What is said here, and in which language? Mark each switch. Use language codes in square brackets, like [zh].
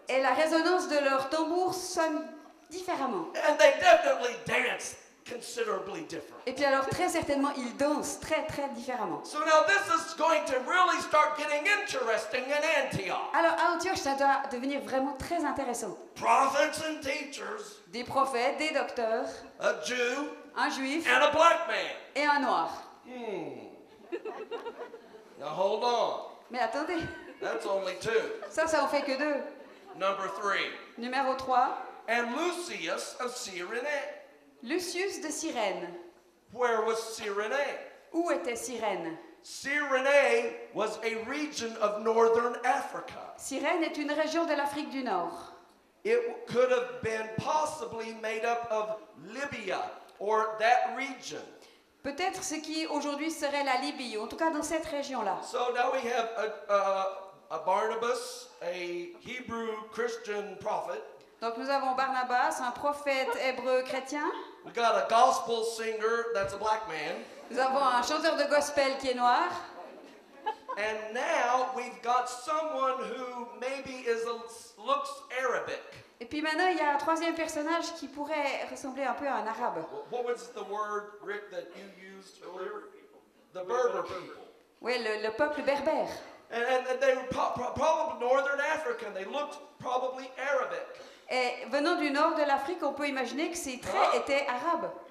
[fr] Et la résonance de leur tambour sonne différemment. [en] And they definitely dance considerably different. [fr] Et puis alors, très certainement, ils dansent très très différemment. [en] So now this is going to really start getting interesting in Antioch. [fr] Alors, à Antioche, ça doit devenir vraiment très intéressant. [en] Prophets and teachers, [fr] Des prophètes, des docteurs, [en] a Jew [fr] un juif [en] and a black man. [fr] et un noir. [en] Now hold on. [fr] Mais attendez, [en] That's only two. [fr] ça en fait que deux. [en] Number 3. [fr] Numéro 3, [en] And Lucius of Cyrene. [fr] Lucius de Cyrène. [en] Where was Cyrene? [fr] Où était Cyrène? [en] Cyrene was a region of northern Africa. [fr] Cyrène est une région de l'Afrique du Nord. [en] It could have been possibly made up of Libya or that region. [fr] Peut-être ce qui aujourd'hui serait la Libye, en tout cas dans cette région-là. [en] So now we have a Barnabas, a Hebrew Christian prophet. [fr] Donc nous avons Barnabas, un prophète hébreu chrétien. [en] We got a gospel singer that's a black man. [fr] Nous avons un chanteur de gospel qui est noir. [en] And now we've got someone who maybe looks Arabic. [fr] Et puis maintenant, il y a un troisième personnage qui pourrait ressembler un peu à un arabe. [en] What was the word, Rick, that you used earlier? The Berber people. [fr] Oui, le peuple berbère. [en] And they were probably northern African. They looked probably Arabic. [fr] Et venant du nord de l'Afrique, on peut imaginer que ces traits étaient arabes.